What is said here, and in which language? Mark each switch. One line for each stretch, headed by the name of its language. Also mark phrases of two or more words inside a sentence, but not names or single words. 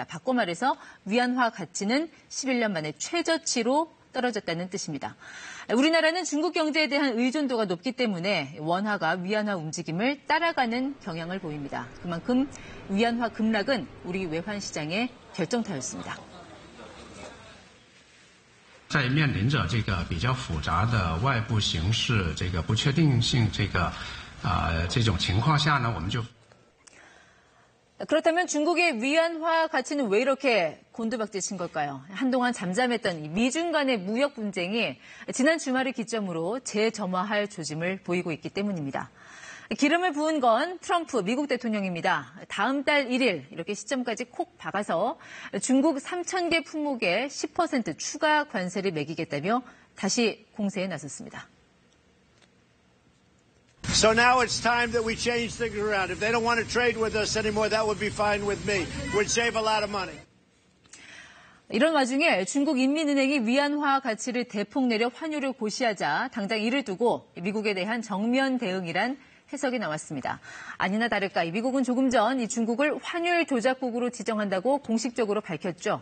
Korean: 바꿔 말해서 위안화 가치는 11년 만에 최저치로 떨어졌다는 뜻입니다. 우리나라는 중국 경제에 대한 의존도가 높기 때문에 원화가 위안화 움직임을 따라가는 경향을 보입니다. 그만큼 위안화 급락은 우리 외환 시장의 결정타였습니다.
Chinese: 在面临着这个比较复杂的外部形势这个不确定性这种情况下呢，我们就
Korean: 그렇다면 중국의 위안화 가치는 왜 이렇게 곤두박질 친 걸까요? 한동안 잠잠했던 이 미중 간의 무역 분쟁이 지난 주말을 기점으로 재점화할 조짐을 보이고 있기 때문입니다. 기름을 부은 건 트럼프 미국 대통령입니다. 다음 달 1일 이렇게 시점까지 콕 박아서 중국 3,000개 품목에 10% 추가 관세를 매기겠다며 다시 공세에 나섰습니다.
English: So now it's time that we change things around. If they don't want to trade with us anymore, that would be fine with me. We'd save a lot of money.
Korean: 이런 와중에 중국 인민은행이 위안화 가치를 대폭 내려 환율을 고시하자 당장 이를 두고 미국에 대한 정면 대응이란 해석이 나왔습니다. 아니나 다를까 미국은 조금 전 중국을 환율 조작국으로 지정한다고 공식적으로 밝혔죠.